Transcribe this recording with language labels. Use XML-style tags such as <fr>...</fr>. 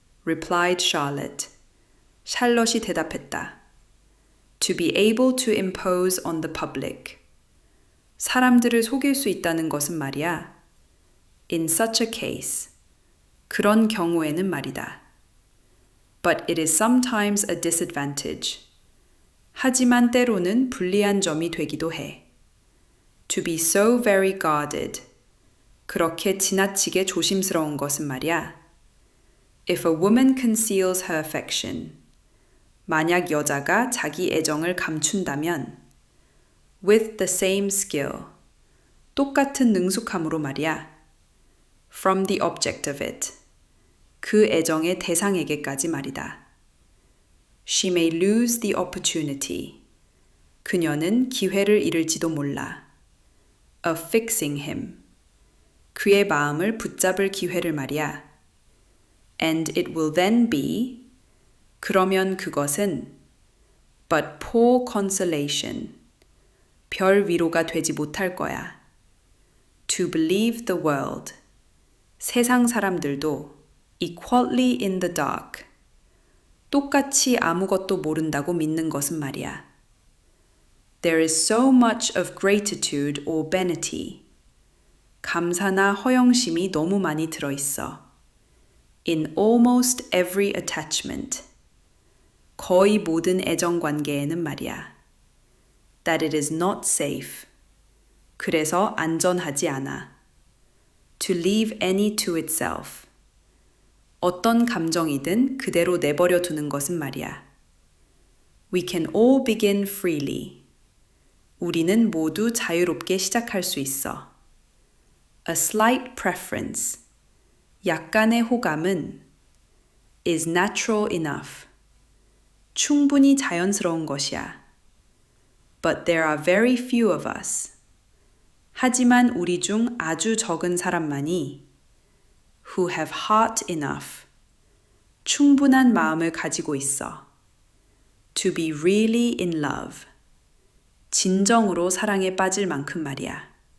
<en>Replied Charlotte.</en> <ko>샬럿이 대답했다.</ko> <en>To be able to impose on the public.</en> <ko>사람들을 속일 수 있다는 것은 말이야.</ko> <en>In such a case.</en> <ko>그런 경우에는 말이다.</ko> <en>But it is sometimes a disadvantage.</en> <ko>하지만 때로는 불리한 점이 되기도 해.</ko> <en>To be so very guarded.</en> <ko>그렇게 지나치게 조심스러운 것은 말이야.</ko> <en>If a woman conceals her affection.</en> <ko>만약 여자가 자기 애정을 감춘다면</ko> <en>with the same skill.</en> <ko>똑같은 능숙함으로 말이야.</ko> <en>From the object of it.</en> <ko>그 애정의 대상에게까지 말이다.</ko> <en>She may lose the opportunity.</en> <ko>그녀는 기회를 잃을지도 몰라.</ko> <en>Of fixing him.</en> <ko>그의 마음을 붙잡을 기회를 말이야.</ko> <en>And it will then be.</en> <ko>그러면 그것은</ko> <en>but poor consolation.</en> <ko>별 위로가 되지 못할 거야.</ko> <en>To believe the world.</en> <ko>세상 사람들도</ko> <en>equally in the dark.</en> <ko>똑같이 아무것도 모른다고 믿는 것은 말이야.</ko> <en>There is so much of gratitude or benity.</en> <ko>감사나 허영심이 너무 많이 들어있어.</ko> <en>In almost every attachment.</en> <ko>거의 모든 애정 관계에는 말이야.</ko> <en>That it is not safe.</en> <ko>그래서 안전하지 않아.</ko> <en>To leave any to itself.</en> <ko>어떤 감정이든 그대로 내버려 두는 것은 말이야.</ko> <en>We can all begin freely.</en> <ko>우리는 모두 자유롭게 시작할 수 있어.</ko> <en>A slight preference.</en> <ko>약간의 호감은</ko> <en>is natural enough.</en> <ko>충분히 자연스러운 것이야.</ko> <en>But there are very few of us.</en> <ko>하지만 우리 중 아주 적은 사람만이</ko> <en>who have heart enough.</en> <ko>충분한 마음을 가지고 있어.</ko> <en>To be really in love.</en> <ko>진정으로 사랑에 빠질 만큼 말이야.</ko>